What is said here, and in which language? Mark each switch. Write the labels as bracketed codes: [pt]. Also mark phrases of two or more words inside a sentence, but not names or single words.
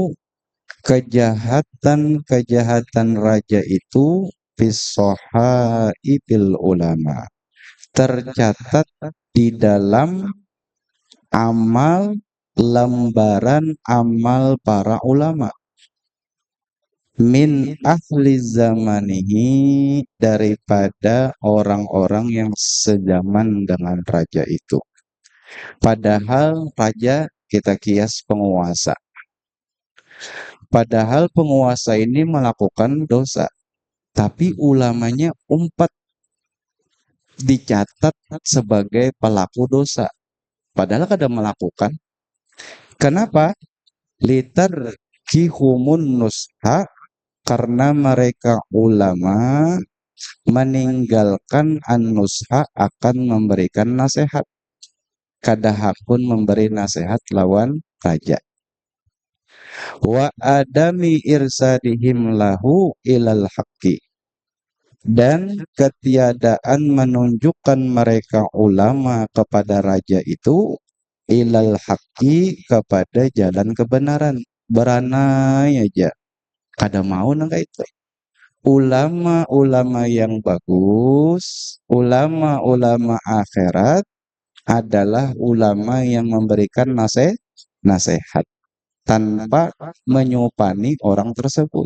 [id] kejahatan-kejahatan raja itu [ar] في صحائف العلماء, [id] tercatat di dalam amal lembaran amal para ulama, [ar] من أهل زمانه, [id] daripada orang-orang yang sezaman dengan raja itu. Padahal raja kita kias penguasa. Padahal penguasa ini melakukan dosa, tapi ulamanya umpat dicatat sebagai pelaku dosa. Padahal kada melakukan. Kenapa? [ar] لتركهم النصح, [id] karena mereka ulama meninggalkan an-nusha, akan memberikan nasihat. [bjn] Kada hakun memberi nasihat lawan raja. [ar] وعدم إرشادهم له إلى الحق, [id] dan ketiadaan menunjukkan mereka ulama kepada raja itu [ar] إلى الحق, [id] kepada jalan kebenaran. [bjn] Beranai aja kada mau nang itu. [id] Ulama-ulama yang bagus, ulama-ulama akhirat adalah ulama yang memberikan nasihat tanpa menyupani orang tersebut.